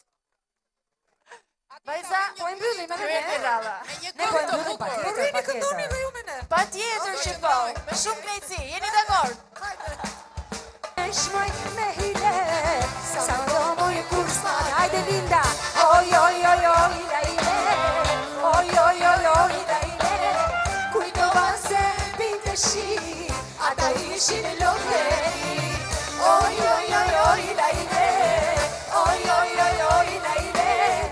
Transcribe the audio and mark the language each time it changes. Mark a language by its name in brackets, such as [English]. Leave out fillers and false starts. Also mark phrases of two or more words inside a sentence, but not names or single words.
[Albanian] Vajza, po e mbyllim edhe Kryet e ne. rradha. Me një Ne po e këngë të mbyllim bukur. patjetër, Rrini këndoni patjetër. dhe ju me ne. Patjetër që po. Me shumë kënaqësi. Jeni dakord? Shmoj me hile, sa do moj kursman, hajde Linda. Oj, oj, oj, oj, la ile, oj, oj, oj, oj, la ile. Kujtovan se binte shi, ata ishin lodheri. Oj, oj, oj, oj, la ile, oj, oj, oj, oj, la ile.